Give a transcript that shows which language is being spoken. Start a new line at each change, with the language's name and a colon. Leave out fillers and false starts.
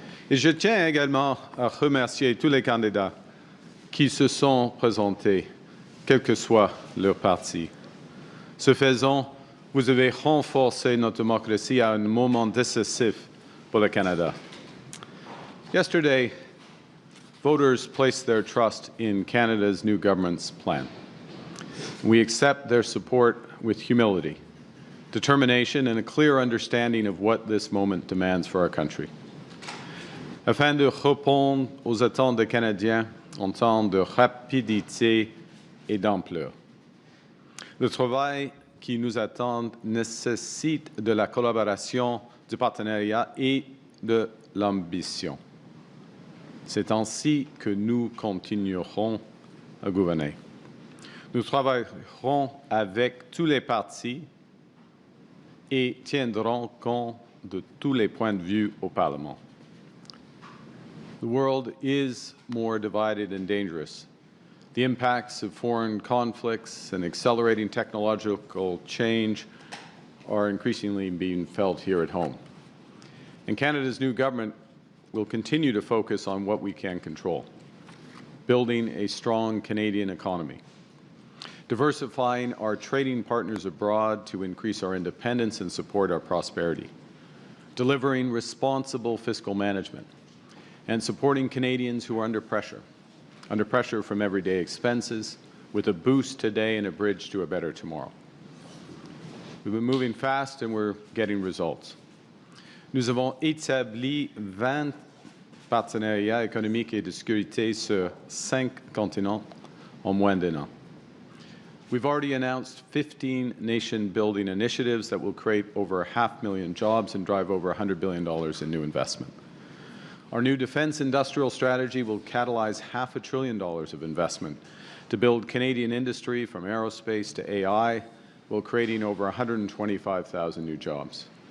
French: Et je tiens également à remercier tous les candidats qui se sont présentés, quel que soit leur parti. Ce faisant, vous avez renforcé notre démocratie à un moment décisif pour le Canada.
English: Yesterday, voters placed their trust in Canada's new government's plan. We accept their support with humility, determination, and a clear understanding of what this moment demands for our country.
French: Afin de répondre aux attentes des Canadiens en temps de rapidité et d'ampleur. Le travail qui nous attend nécessite de la collaboration, du partenariat et de l'ambition. C'est ainsi que nous continuerons à gouverner. Nous travaillerons avec tous les partis et tiendrons compte de tous les points de vue au Parlement.
English: The world is more divided and dangerous. The impacts of foreign conflicts and accelerating technological change are increasingly being felt here at home. And Canada's new government will continue to focus on what we can control, building a strong Canadian economy, diversifying our trading partners abroad to increase our independence and support our prosperity, delivering responsible fiscal management, and supporting Canadians who are under pressure from everyday expenses, with a boost today and a bridge to a better tomorrow. We've been moving fast and we're getting results.
French: Nous avons établi 20 partenariats économiques et de sécurité sur 5 continents en moins d'un an.
English: We've already announced 15 nation-building initiatives that will create over 500,000 jobs and drive over $100 billion in new investment. Our new defense industrial strategy will catalyze $500 billion of investment to build Canadian industry from aerospace to AI, while creating over 125,000 new jobs.